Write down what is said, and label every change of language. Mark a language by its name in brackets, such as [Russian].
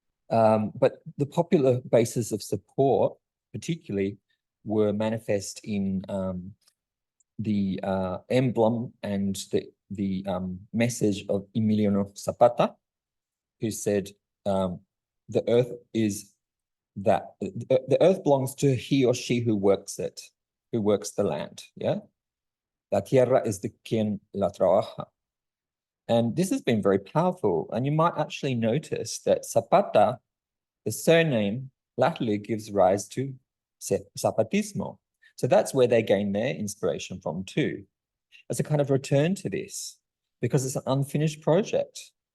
[English] But the popular bases of support, particularly, were manifest in the emblem and the message of Emiliano Zapata, who said, the earth is that the earth belongs to he or she who works it, who works the land. [Spanish] Yeah, la tierra es de quien la trabaja. [English] And this has been very powerful. And you might actually notice that Zapata, the surname, latterly gives rise to Zapatismo. So that's where they gain their inspiration from too, as a kind of return to this, because it's an unfinished project.